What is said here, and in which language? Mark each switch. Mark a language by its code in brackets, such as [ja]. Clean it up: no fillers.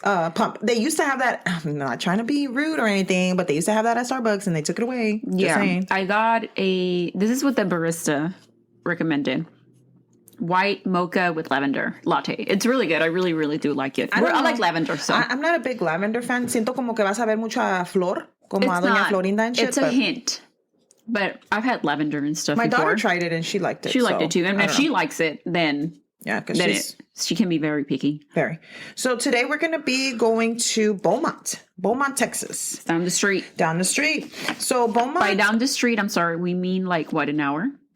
[en] Pump. They used to have that. I'm not trying to be rude or anything, but they used to have that at Starbucks and they took it away. Just saying. I got this is what the barista recommended. White mocha with lavender latte. It's really good. I really, really do like it. I like lavender, so. I'm not a big lavender fan. [es] Siento como que vas a ver mucha flor, como a Doña Florinda [en] and shit. It's a hint. But I've had lavender and stuff My before. daughter tried it and she liked it. She liked it too. And if she likes it, then... Yeah, because she can be very picky. Very. So today we're going to be going to Beaumont, Texas. Down the street. Down the street. So Beaumont. By down the street, I'm sorry, we mean like what, an hour?